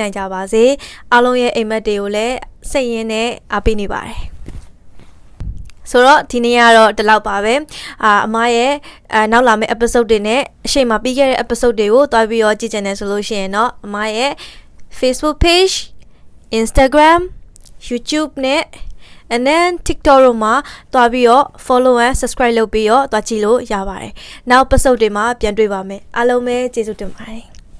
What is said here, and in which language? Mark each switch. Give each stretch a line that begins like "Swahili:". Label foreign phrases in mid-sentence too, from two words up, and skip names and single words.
Burmese: နိုင်ကြပါစေ။အားလုံးရဲ့အိမ်မက်တွေကိုလည်းစိတ်ရင်းနဲ့အားပေးနေပါတယ်။ဆိုတော့ဒီနေ့ကတော့ဒီလောက်ပါပဲအမရဲ့နောက်လာမယ့် episode တွေနဲ့အရှိန်မှာပြီးခဲ့တဲ့ episode တွေကိုတွားပြီးတော့ကြည့်ကြတယ်ဆိုလို့ရှိရင်တော့အမရဲ့ Facebook page Instagram YouTube နဲ့
English: and then
Burmese: TikTok တို့မှာတွားပြီးတော့
English: follow and subscribe
Burmese: လုပ်ပြီးတော့တွားကြည့်လို့ရပါတယ်နောက် episode တွေမှာပြန်တွေ့ပါမယ်အားလုံးပဲကျေးဇူးတင်ပါတယ်